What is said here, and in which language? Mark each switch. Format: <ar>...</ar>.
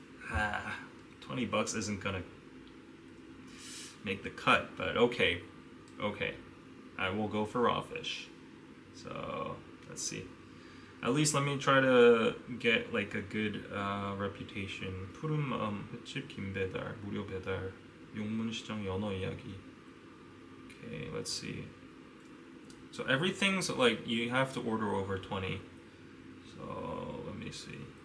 <en>$20 isn't gonna make the cut, but okay. Okay. I will go for raw fish. So, let's see. At least let me try to get like a good reputation.</en> <ko>푸른 마음 횟집 김배달 무료 배달 용문시장 연어 이야기.</ko> <en>Okay, let's see. So everything's like you have to order over 20. So let me see.</en>